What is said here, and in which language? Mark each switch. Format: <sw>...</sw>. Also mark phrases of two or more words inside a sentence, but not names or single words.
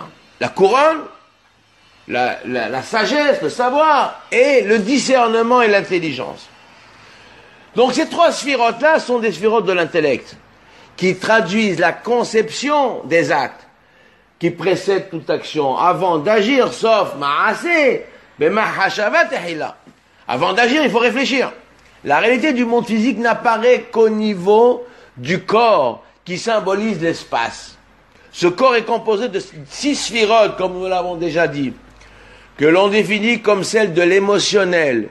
<fr>La couronne, la sagesse, le savoir, et le discernement et l'intelligence. Donc ces trois sphirotes-là sont des sphirotes de l'intellect, qui traduisent la conception des actes, qui précèdent toute action, avant d'agir, sauf</fr> <he>מעשה, במחשבת תחילה.</he> <fr>Avant d'agir, il faut réfléchir. La réalité du monde physique n'apparaît qu'au niveau du corps, qui symbolise l'espace. Ce corps est composé de 6 sphirotes, comme nous l'avons déjà dit, que l'on définit comme celles de l'émotionnel.</fr>